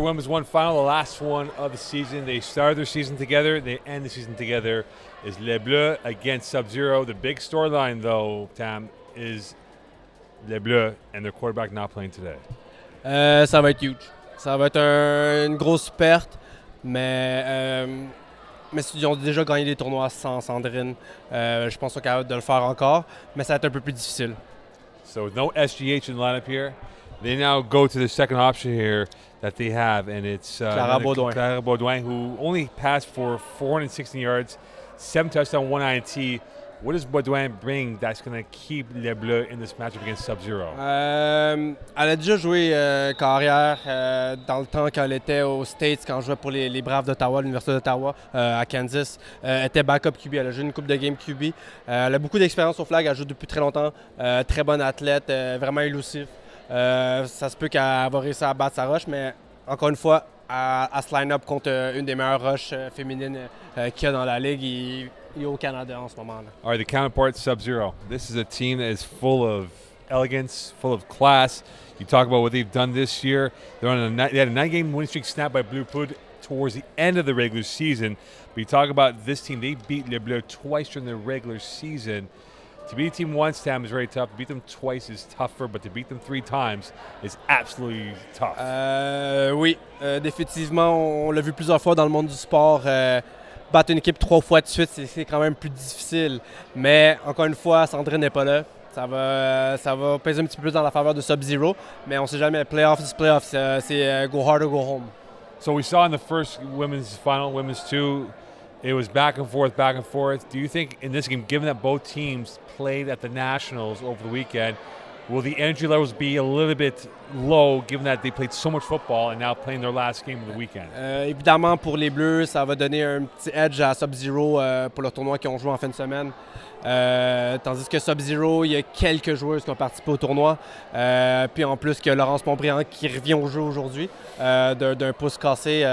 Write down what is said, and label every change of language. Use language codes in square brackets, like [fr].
[en] Women's one final, the last one of the season. They started their season together. They end the season together. Is Les Bleues against Subzero. The big storyline, though, Tam, is Les Bleues and their quarterback not playing today. [fr] Ça va être huge. Ça va être une grosse perte, mais ils ont déjà gagné des tournois sans Sandrine. Je pense qu'ils sont capables de le faire encore, mais ça va être un peu plus difficile. [en] So with no SGH in the lineup here, they now go to the second option here that they have, and it's Clara Baudouin. Clara Baudouin, who only passed for 416 yards, 7 touchdowns, 1 INT. What does Baudouin bring that's going to keep Les Bleues in this matchup against Subzero? [fr] Elle a déjà joué carrière dans le temps quand elle était aux States, quand elle jouait pour les Braves d'Ottawa, l'Université d'Ottawa, à Kansas. Elle était backup QB, elle a joué une coupe de game QB. Elle a beaucoup d'expérience au flag, elle joue depuis très longtemps. Très bonne athlète, vraiment élusif. Ça se peut qu'elle va réussir à battre sa rush, mais encore une fois, à se line-up contre une des meilleures rushes féminines qu'il y a dans la ligue et au Canada en ce moment. [en] All right, the counterpart, Subzero. This is a team that is full of elegance, full of class. You talk about what they've done this year. They had a 9-game winning streak snapped by Bleues towards the end of the regular season. But you talk about this team, they beat Les Bleues twice during the regular season. To beat a team once, Tam, is very tough. To beat them twice is tougher, but to beat them 3 times is absolutely tough. [fr] Oui, définitivement, on l'a vu plusieurs fois dans le monde du sport. Battre une équipe 3 fois de suite, c'est quand même plus difficile. Mais encore une fois, Sandrine n'est pas là. Ça va peser un petit peu plus dans la faveur de Subzero. Mais on ne sait jamais. [en] Playoffs is playoffs. [fr] C'est [en] go hard or go home. So we saw in the first women's final, women's 2, it was back and forth, back and forth. Do you think in this game, given that both teams played at the Nationals over the weekend, will the energy levels be a little bit low given that they played so much football and now playing their last game of the weekend? [fr] Évidemment, pour les Bleues, ça va donner un petit edge à Subzero pour le tournoi qu'ils ont joué en fin de semaine. Tandis que Subzero, il y a quelques joueuses qui ont participé au tournoi. Puis en plus que Laurence Montbriand qui revient au jeu aujourd'hui d'un pouce cassé.